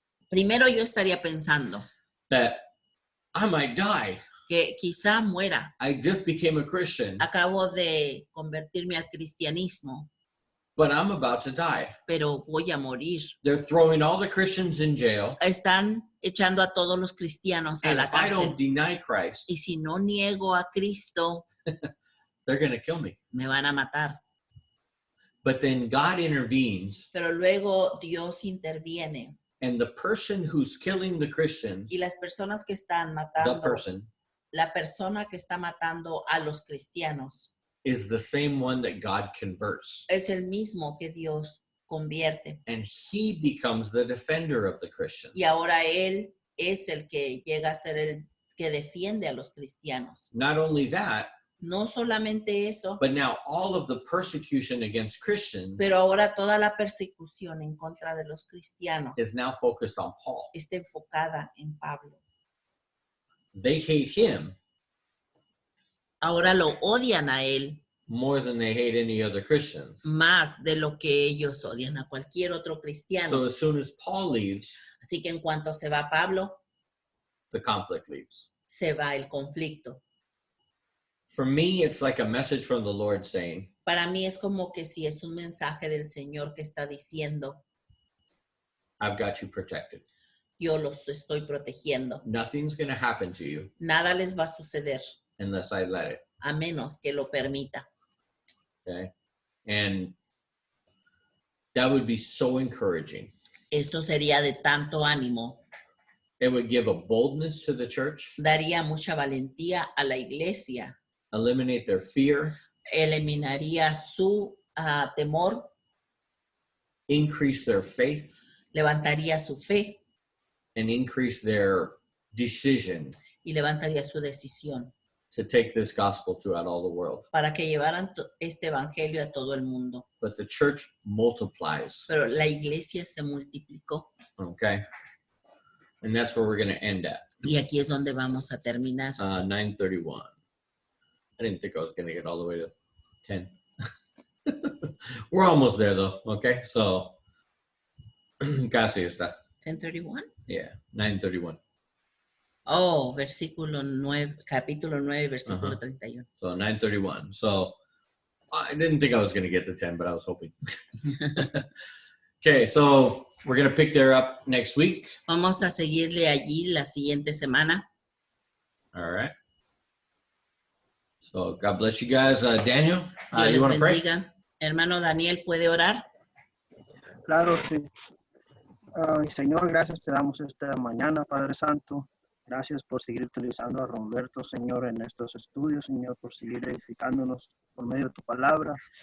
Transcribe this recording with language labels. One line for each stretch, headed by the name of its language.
Spanish: primero yo estaría pensando
English: that I might die.
Spanish: que quizá muera.
English: I just became a Christian,
Spanish: Acabo de convertirme al cristianismo,
English: but I'm about to die.
Spanish: pero voy a morir.
English: They're throwing all the Christians in jail,
Spanish: Están echando a todos los cristianos a
English: and
Spanish: la
English: if I
Spanish: cárcel.
English: don't deny Christ,
Spanish: Y si no niego a Cristo,
English: they're going to kill me.
Spanish: me van a matar.
English: But then God intervenes,
Spanish: Pero luego Dios interviene
English: and the person who's killing the Christians,
Spanish: y las personas que están
English: the
Spanish: matando,
English: person,
Spanish: la persona que está matando a los cristianos
English: is the same one that God converts.
Spanish: es el mismo que Dios convierte.
English: And he becomes the defender of the Christians.
Spanish: Y ahora él es el que llega a ser el que defiende a los cristianos.
English: Not only that,
Spanish: No solamente eso,
English: but now all of the persecution against Christians
Spanish: pero ahora toda la persecución en contra de los cristianos
English: is now focused on Paul.
Spanish: está enfocada en Pablo.
English: They hate him
Spanish: Ahora lo odian a él
English: more than they hate any other Christians.
Spanish: más de lo que ellos odian a cualquier otro
English: So
Spanish: cristiano.
English: as soon as Paul leaves,
Spanish: Así que en cuanto se va Pablo,
English: the conflict leaves.
Spanish: se va el conflicto.
English: For me, it's like a message from the Lord saying,
Spanish: Para mí es como que si es un mensaje del Señor que está diciendo,
English: I've got you protected.
Spanish: yo los estoy protegiendo.
English: Nothing's going to happen to you
Spanish: Nada les va a suceder
English: unless I let it.
Spanish: a menos que lo permita.
English: Okay? And that would be so encouraging.
Spanish: Esto sería de tanto ánimo.
English: It would give a boldness to the church,
Spanish: Daría mucha valentía a la iglesia.
English: eliminate their fear,
Spanish: Eliminaría su temor,
English: increase their faith,
Spanish: levantaría su fe
English: and increase their decision
Spanish: y levantaría su decisión
English: to take this gospel throughout all the world.
Spanish: para que llevaran este evangelio a todo el mundo.
English: But the church multiplies,
Spanish: Pero la iglesia se multiplicó
English: okay? And that's where we're going to end at.
Spanish: y aquí es donde vamos a terminar.
English: 9:31. I didn't think I was going to get all the way to 10. We're almost there, though, okay?
Spanish: So, casi está.
English: 10:31. Yeah, 9:31.
Spanish: Oh, versículo 9, capítulo 9, versículo Ajá. 31.
English: So 9:31. So I didn't think I was going to get to 10, but I was hoping. Okay, so We're going to pick there up next week.
Spanish: Vamos a seguirle allí la siguiente semana.
English: All right. So God bless you guys. Daniel,
Spanish: Dios les
English: you want to pray?
Spanish: bendiga. Hermano Daniel, ¿puede orar? Claro, sí. Y Señor, gracias te damos esta mañana, Padre Santo. Gracias por seguir utilizando a Roberto, Señor, en estos estudios, Señor, por seguir edificándonos por medio de tu palabra.